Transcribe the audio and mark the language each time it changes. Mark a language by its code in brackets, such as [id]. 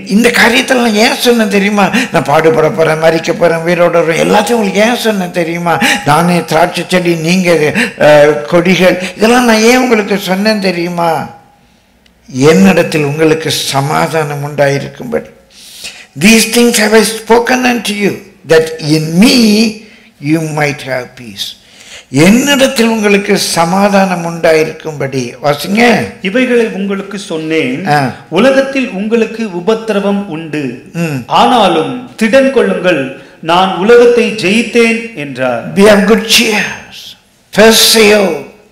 [ta] இந்த காரியத்தை நான் ஏன் சொன்னேன் தெரியுமா? நான் பாடுபட போறேன், மறிக்க போறேன், வீரோட எல்லாத்தையும் உங்களுக்கு ஏன் சொன்னேன் தெரியுமா? நானே திராட்சை செடி, நீங்க கொடிகள், இதெல்லாம் நான் ஏன் உங்களுக்கு சொன்னேன் தெரியுமா? என்னிடத்தில் உங்களுக்கு சமாதானம் உண்டாயிருக்கும்படி. [en] These things have I spoken unto you, that in me you might have peace. [ta] என்னிடத்தில் உங்களுக்கு சமாதானம் உண்டாயிருக்கும்படி. வாசிங்க. இவைகளை உங்களுக்கு சொன்னேன். உலகத்தில் உங்களுக்கு உபத்திரவம் உண்டு, ஆனாலும் திடன் கொள்ளுங்கள், நான் உலகத்தை ஜெயித்தேன் என்றார். [en] Be of good cheer. தர்சேயோ.